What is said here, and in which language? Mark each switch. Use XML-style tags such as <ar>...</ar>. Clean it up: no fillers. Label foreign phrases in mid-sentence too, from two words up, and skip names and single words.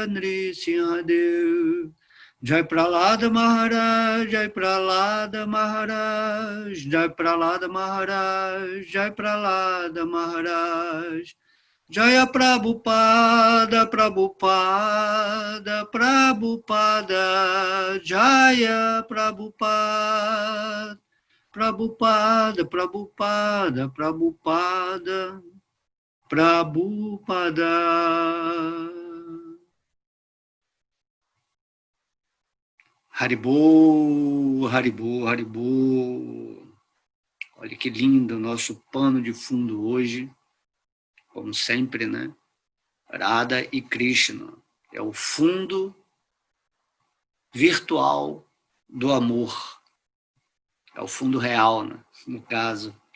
<sa>Nrisimha Deva Jai Pralada Maharaj Jai Pralada Maharaj Jai Pralada Maharaj Jai Pralada Maharaj Jaya Prabhupada Jaya Prabhupada Prabhupada. Haribo, Haribo, Haribo.</sa> <pt>Olha que lindo o nosso pano de fundo hoje, como sempre, né? Radha e Krishna. É o fundo virtual do amor. É o fundo real, né? No caso.</pt>